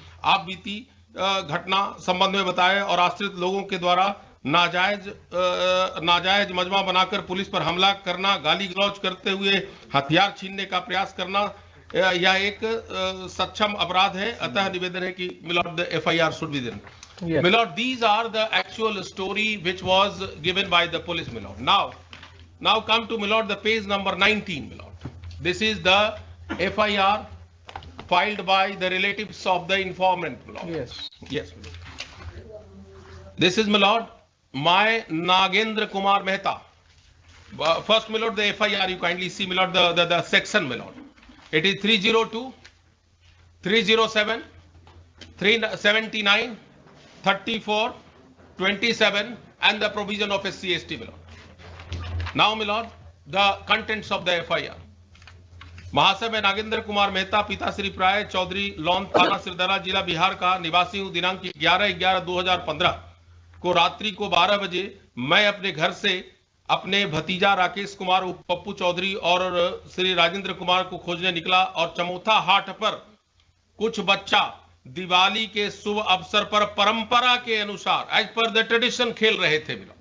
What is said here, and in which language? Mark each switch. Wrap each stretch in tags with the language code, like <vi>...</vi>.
<hi>आप बीती घटना संबंध में बताए और आश्रित लोगों के द्वारा नाजायज मजमा बनाकर पुलिस पर हमला करना, गाली गलौज करते हुए हथियार छीनने का प्रयास करना, यह एक सक्षम अपराध है। अतः निवेदन है कि</hi> <en>Milord the FIR should be then. Yes. Milord, these are the actual story which was given by the police, Milord. Now come to Milord the page number 19, Milord. This is the FIR filed by the relatives of the informant, Milord. Yes. Yes, Milord. This is, Milord, my Nagendra Kumar Mehta. First, Milord, the FIR, you kindly see, Milord, the section, Milord. It is 302, 307, 379, 34, 27 and the provision of SC/ST, Milord. Now, Milord, the contents of the FIR.</en> <hi>महाशय मैं नागेंद्र कुमार मेहता पिता श्री प्राय Chaudhary loan थाना सिरदला जिला बिहार का निवासी हूँ। दिनांक 11/11/2015 को रात्रि को 12 बजे मैं अपने घर से अपने भतीजा राकेश कुमार उर्फ पप्पू चौधरी और श्री राजेंद्र कुमार को खोजने निकला और चमोथा हाट पर कुछ बच्चा दिवाली के शुभ अवसर पर परंपरा के अनुसार</hi> <en>as per the tradition</en> <hi>खेल रहे थे।</hi>